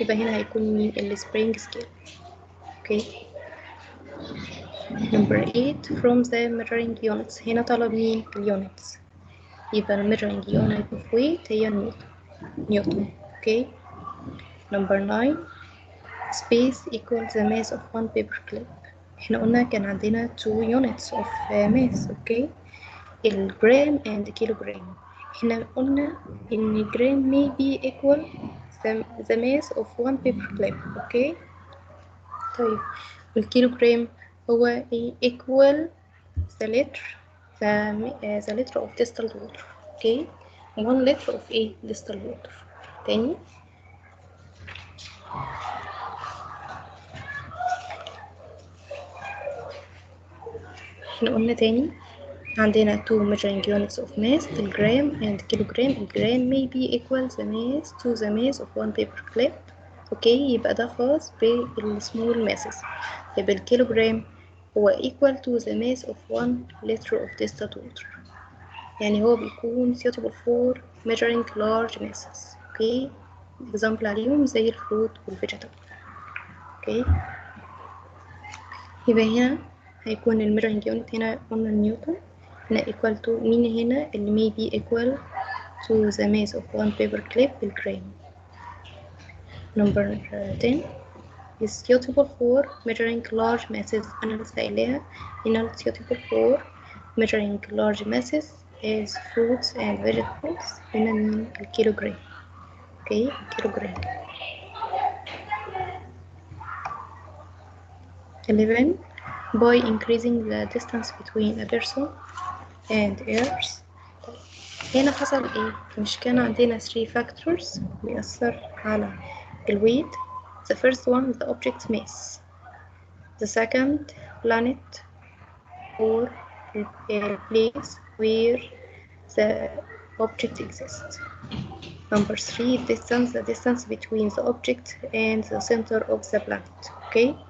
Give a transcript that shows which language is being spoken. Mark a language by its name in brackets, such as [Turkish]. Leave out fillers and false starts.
[Arabic] يبقى هنا هيكون مين؟ ال spring scale. [English] okay. number 8 from the measuring units. [Arabic] هنا طلب مين؟ ال units. [English] يبقى ال measuring unit of weight هي newton. okay. number 9 space equals the mass of one paper clip. [Arabic] احنا قلنا كان عندنا [English] 2 units of mass. Okay, الجرام and kilogram. [Arabic] احنا قلنا ان جرام [English] may be equal the mass of one paper clip. [Arabic] اوكي، طيب والكيلوجرام هو ايه؟ [English] equal the liter the liter of distilled water. Okay, 1 liter of ايه؟ distilled water. [Arabic] تاني، احنا قلنا تاني عندنا [English] two measuring units of mass الجرام and kilogram. الجرام may be equal the mass to the mass of one paper clip. [Arabic] اوكي، يبقى ده خاص بالسمول masses. يبقى الكيلوجرام هو [English] equal to the mass of 1 liter of distilled water. [Arabic] يعني هو بيكون [English] suitable for measuring large masses. [Arabic] اوكي، example عليهم زي الفروت والفيجيتابل. اوكي، يبقى هنا هيكون الميجرنج يونت هنا قلنا نيوتن. [English] هنا equal to [Arabic] مين هنا اللي [English] may be equal to the mass of one paper clip بالجرام. number 10 is suitable for measuring large masses. [Arabic] أنا لسه قايلاها هنا [English] suitable for measuring large masses is fruits and vegetables. [Arabic] هنا من الكيلوغرام. اوكي، الكيلوغرام. [English] 11 by increasing the distance between a person and earth. [Arabic] هنا حصل ايه؟ مش كان عندنا 3 factors بيأثر على الويت. [English] the first one the object mass, the second planet or place where the object exists, number 3 distance, the distance between the object and the center of the planet. okay.